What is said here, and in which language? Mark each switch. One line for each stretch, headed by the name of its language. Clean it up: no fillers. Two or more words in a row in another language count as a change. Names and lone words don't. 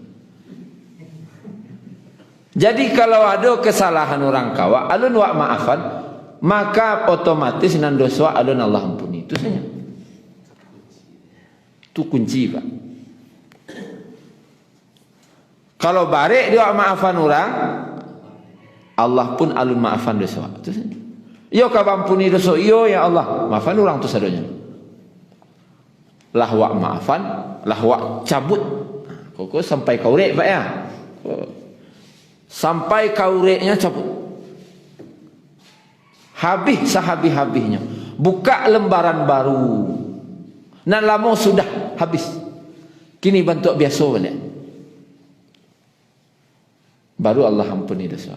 Minangkabau: Jadi kalau ada kesalahan orang kawa, alun wak maafan, maka otomatis nan dosa alun Allah ampuni.
Indonesian: Itu saja. Itu kunci, Pak.
Minangkabau: Kalau balik dia wak maafan orang, Allah pun alun maafan dosa.
Indonesian: Itu saja.
Minangkabau: Yo ka ampuni dosa, yo ya Allah, maafan orang tu sadonya. Lah wak maafan, lah wak cabut. Kok sampai kau rek, Pak ya? Sampai kaureknya cabut. Habis sehabis-habisnya. Buka lembaran baru. Nan lama sudah habis. Kini bentuk biasa balik.
Indonesian: Baru Allah ampuni dosa.